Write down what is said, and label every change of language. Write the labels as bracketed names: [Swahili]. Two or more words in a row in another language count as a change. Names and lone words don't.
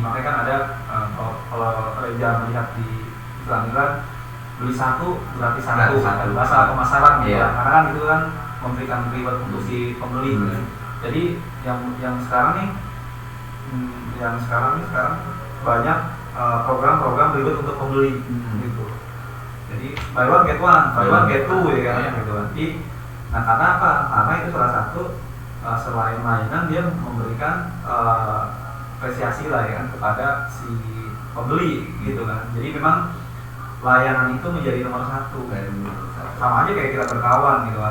[Indonesian] Makanya kan ada kalau Reza melihat di Islam beli satu gratis satu, bahasa pemasaran gitu. Karena kan itu kan memberikan reward untuk si pembeli. Jadi yang sekarang nih, sekarang banyak program-program reward untuk pembeli gitu. Jadi [English] buy one get one, get two [Indonesian] ya kan gitu. Jadi, nah karena apa? Karena itu salah satu selain layanan dia memberikan apresiasi lah ya kan kepada si pembeli gitu kan. Jadi memang layanan itu menjadi nomor satu. Sama aja kayak kita berkawan gitu kan.